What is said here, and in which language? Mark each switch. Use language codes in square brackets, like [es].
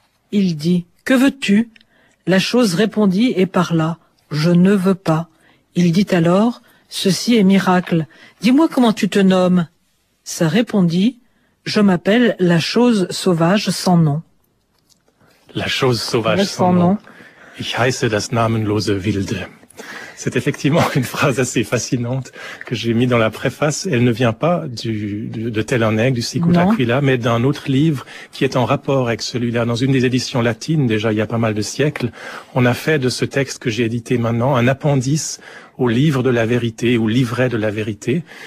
[fr] Il dit, que veux-tu? La chose répondit et parla, je ne veux pas. Il dit alors, ceci est miracle. Dis-moi comment tu te nommes. Ça répondit, je m'appelle la chose sauvage sans nom. La chose sauvage sans nom. [de] Ich heiße das namenlose Wilde. [fr] C'est effectivement une phrase assez fascinante que j'ai mis dans la préface. Elle ne vient pas de Tel un Aigle, du Sicut Aquila, mais d'un autre livre qui est en rapport avec celui-là. Dans une des éditions latines, déjà il y a pas mal de siècles, on a fait de ce texte que j'ai édité maintenant un appendice au livre de la vérité, ou livret de la vérité.